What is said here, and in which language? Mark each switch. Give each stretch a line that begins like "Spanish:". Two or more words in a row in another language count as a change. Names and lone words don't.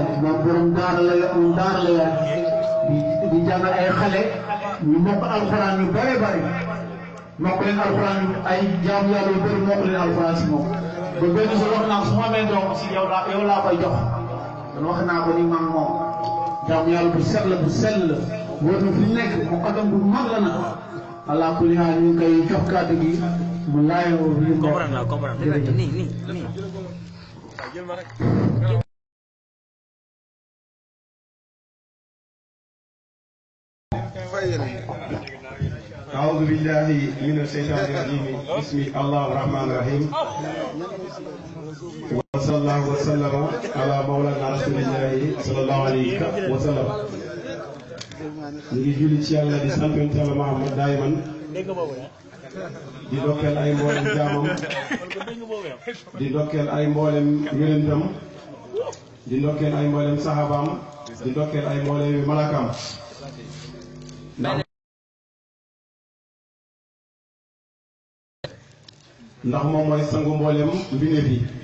Wolof: moom borom daara la di jàngal ay xale ñu mokk alxuraan yu bare bare mokk leen alxuraan ay jaam yàlla yu bëri mokk leen alxuraan si moom ba benn si wax naa su ma amee doom si yow laa koy jox kon wax naa ko ni man moom jaam yàlla bu sell la wóor na fi nekk muqaddam bu mag la nag
Arabic: على كل حال
Wolof: ñu ngi koy jox kàddu gi mu laayoo li mu comprendre nii
Arabic: أعوذ بالله من الشيطان الرجيم بسم الله الرحمن الرحيم وصلى الله وسلم على مولانا رسول الله صلى الله عليه وسلم
Wolof: ñu ngi julli ci yàlla di sant Yàlla Muhammad dayman di dokkeel ay mboolem jaamam di dokkeel ay mboolem yonentam di dokkeel ay mboolem saxaabaam di dokkeel ay mboolem malakaam ndax moom mooy sangu mboolem mbindeef yi